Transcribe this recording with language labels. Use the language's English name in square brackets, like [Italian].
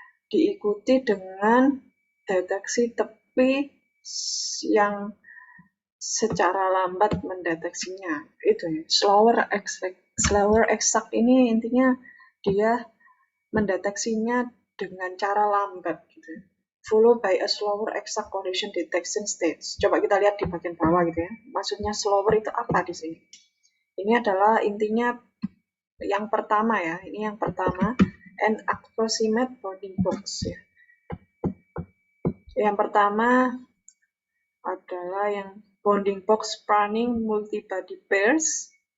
[Indonesian] Diikuti dengan deteksi tepi yang secara lambat mendeteksinya. Itu ya, slower exact ini intinya dia mendeteksinya dengan cara lambat gitu. [English] Followed by a slower exact collision detection stage. [Indonesian] Coba kita lihat di bagian bawah gitu ya. Maksudnya slower itu apa di sini? Ini adalah intinya yang pertama ya. Ini yang pertama, [English] an approximate bounding box [Indonesian] ya. Yang pertama adalah yang [English] bounding box spanning multi-body pairs.